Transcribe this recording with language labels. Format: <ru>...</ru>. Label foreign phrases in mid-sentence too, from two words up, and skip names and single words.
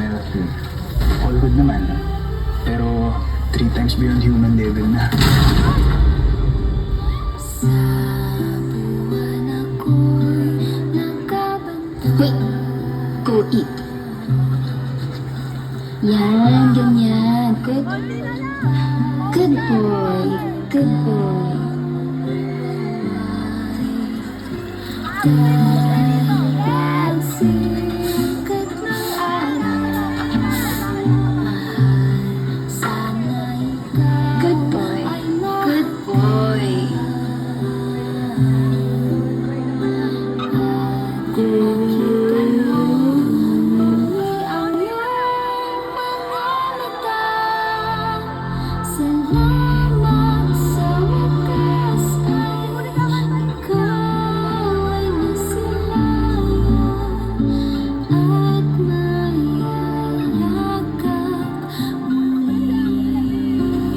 <en>All good naman. Pero 3 times beyond human level na. Wait! Go eat.</en> <tl>Yan, ganyan.</tl> <en>Good. Good boy. Good boy. Good boy. Good boy.</en> <tl>Salamat sa wakas ay ikaw ay nasilayan at mayayakap muli.</tl>